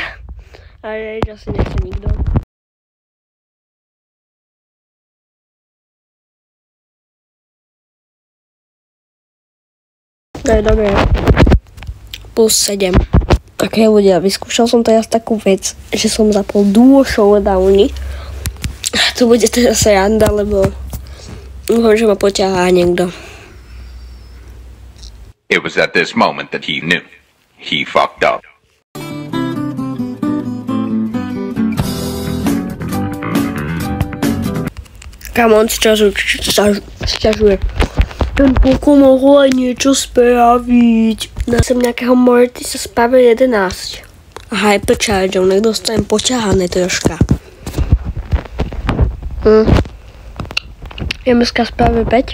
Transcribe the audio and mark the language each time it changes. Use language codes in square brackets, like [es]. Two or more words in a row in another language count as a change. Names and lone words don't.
[sk] A rage asi nechce nikto. To je dobré. Plus 7. Ok ľudia, vyskúšal som teraz takú vec, že som zapol duo showdowny. To bude teraz randa, lebo dúfam, že ma poťahá niekto. [en] It was at this moment that he knew. He fucked up. Come on, [sk] sťažuje. Ten Poko mohol aj niečo spraviť. Dá som nejakého Mortisa z Power 11. A Hyperchargeov, nech dostanem poťahané troška. MSK z Power 5.